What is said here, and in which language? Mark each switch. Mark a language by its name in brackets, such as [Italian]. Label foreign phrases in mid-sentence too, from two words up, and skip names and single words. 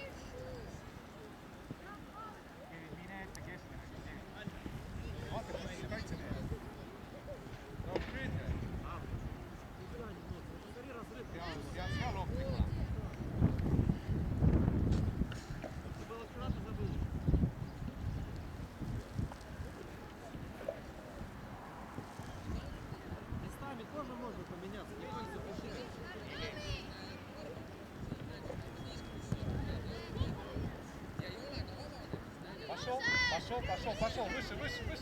[Estonian] Mine ette keskele. Vaata, kui meil kaitsemees. No püüdke. Ja seal ohtlik. [Russian] Ты было вчера, ты забыл. Местами тоже можно поменяться, никто не запрещает. Пошел. Выше.